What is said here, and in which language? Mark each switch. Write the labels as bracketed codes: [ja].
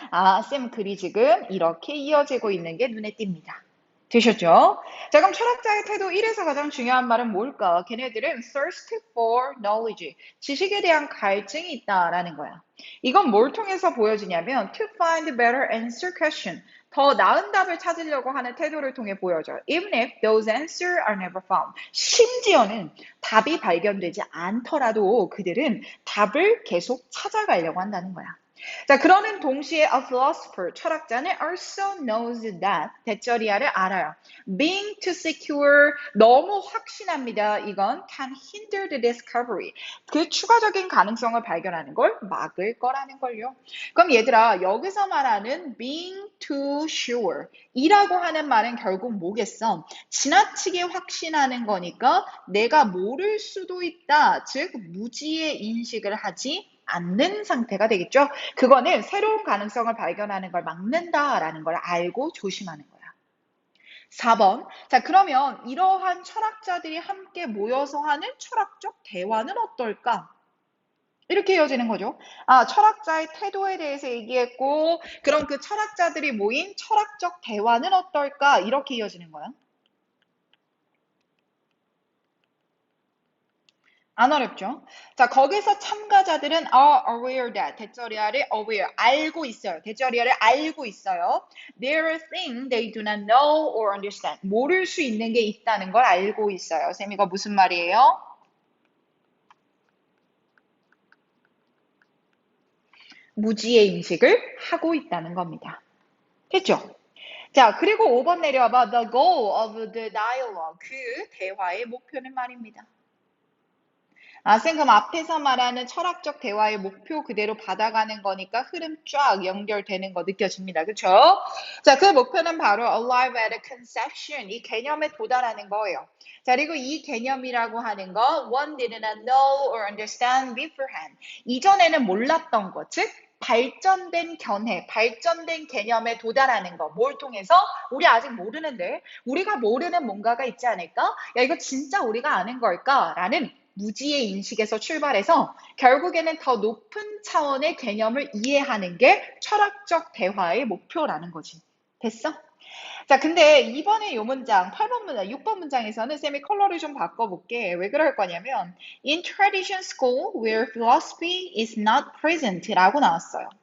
[ko] 아, 쌤 글이 지금 이렇게 이어지고 있는 게 눈에 띕니다. 되셨죠? 자, 그럼 철학자의 태도 1에서 가장 중요한 말은 뭘까? 걔네들은 [en] thirst for knowledge, [ko] 지식에 대한 갈증이 있다라는 거야. 이건 뭘 통해서 보여지냐면 [en] to find a better answer question, [ko] 더 나은 답을 찾으려고 하는 태도를 통해 보여져요. [en] Even if those answers are never found. [ko] 심지어는 답이 발견되지 않더라도 그들은 답을 계속 찾아가려고 한다는 거야. 자, 그러는 동시에 [en] a philosopher, [ko] 철학자는 [en] also knows that, [ko] 대절이야를 알아요. [en] Being too secure, [ko] 너무 확신합니다. 이건 [en] can hinder the discovery, [ko] 그 추가적인 가능성을 발견하는 걸 막을 거라는 걸요. 그럼 얘들아, 여기서 말하는 [en] being too sure, [ko] 이라고 하는 말은 결국 뭐겠어? 지나치게 확신하는 거니까 내가 모를 수도 있다. 즉, 무지의 인식을 하지 않는 상태가 되겠죠. 그거는 새로운 가능성을 발견하는 걸 막는다라는 걸 알고 조심하는 거야. 4번. 자, 그러면 이러한 철학자들이 함께 모여서 하는 철학적 대화는 어떨까? 이렇게 이어지는 거죠. 아, 철학자의 태도에 대해서 얘기했고, 그럼 그 철학자들이 모인 철학적 대화는 어떨까? 이렇게 이어지는 거야. 안 어렵죠? 자, 거기서 참가자들은 [en] are aware that, [ko] 대절이야를 aware, 알고 있어요. 대절이야를 알고 있어요. [en] There are things they do not know or understand. [ko] 모를 수 있는 게 있다는 걸 알고 있어요. 쌤, 이거 무슨 말이에요? 무지의 인식을 하고 있다는 겁니다. 됐죠? 자, 그리고 5번 내려와봐. [en] The goal of the dialogue. [ko] 그 대화의 목표는 말입니다. 아, 쌤, 그럼 앞에서 말하는 철학적 대화의 목표 그대로 받아가는 거니까 흐름 쫙 연결되는 거 느껴집니다. 그쵸? 자, 그 목표는 바로 [en] arrive at a conception, [ko] 이 개념에 도달하는 거예요. 자, 그리고 이 개념이라고 하는 거 [en] one did not know or understand beforehand. [ko] 이전에는 몰랐던 것, 즉 발전된 견해, 발전된 개념에 도달하는 거. 뭘 통해서? 우리 아직 모르는데 우리가 모르는 뭔가가 있지 않을까? 야, 이거 진짜 우리가 아는 걸까? 라는 무지의 인식에서 출발해서 결국에는 더 높은 차원의 개념을 이해하는 게 철학적 대화의 목표라는 거지. 됐어? 자, 근데 이번에 요 문장, 8번 문장, 6번 문장에서는 쌤이 컬러를 좀 바꿔볼게. 왜 그럴 거냐면, [en] in tradition school where philosophy is not present [ko] 라고 나왔어요.